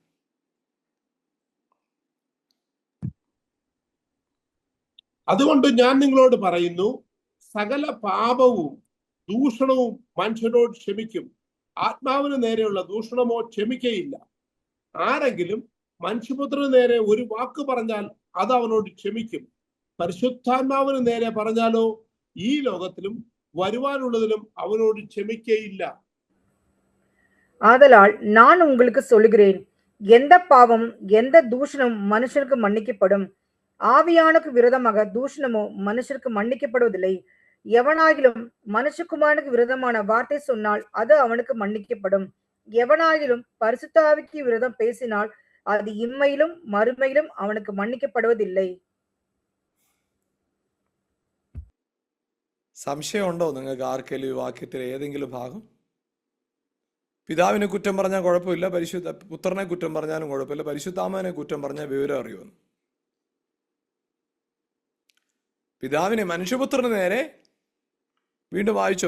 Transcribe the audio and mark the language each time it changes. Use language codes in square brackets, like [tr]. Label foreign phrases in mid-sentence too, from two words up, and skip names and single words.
[ml] അതുകൊണ്ട് ഞാൻ നിങ്ങളോട് പറയുന്നു, സകല പാപവും ദൂഷണവും മനുഷ്യരോട് ക്ഷമിക്കും, ആത്മാവിന് നേരെയുള്ള ദൂഷണമോ ക്ഷമിക്കയില്ല. ആരെങ്കിലും മനുഷ്യപുത്രന് നേരെ ഒരു വാക്ക് പറഞ്ഞാൽ അത് അവനോട് ക്ഷമിക്കും, പരിശുദ്ധാത്മാവിന് നേരെ പറഞ്ഞാലോ ഈ ലോകത്തിലും വരുവാനുള്ളതിലും അവനോട് ക്ഷമിക്കയില്ല. [ta] ஆதலால் நான் உங்களுக்கு சொல்லுகிறேன், எந்த பாவம் எந்த தூஷணம் மனுஷருக்கு மன்னிக்கப்படும், ஆவியானுக்கு விரோதமாக தூஷணமோ மனுஷருக்கு மன்னிக்கப்படுவதில்லை. எவனாகிலும் மனுஷகுமாரனுக்கு விரோதமான வார்த்தை சொன்னால் அது அவனுக்கு மன்னிக்கப்படும். எவனாகிலும் பரிசுத்த ஆவிக்கு விரோதம் பேசினால் அது இம்மையிலும் மறுமையிலும் அவனுக்கு மன்னிக்கப்படுவதில்லை. [ml] സംശയമുണ്ടോ നിങ്ങൾക്ക് ആർക്കെങ്കിലും ഈ വാക്യത്തിലെ ഏതെങ്കിലും ഭാഗം? പിതാവിനെ കുറ്റം പറഞ്ഞാൽ കുഴപ്പമില്ല, പുത്രനെ കുറ്റം പറഞ്ഞാലും കുഴപ്പമില്ല, പരിശുദ്ധാത്മാവിനെ കുറ്റം പറഞ്ഞാൽ വിവരം അറിയുമെന്ന്. പിതാവിനെ മനുഷ്യപുത്രന് നേരെ വീണ്ടും വായിച്ചോ?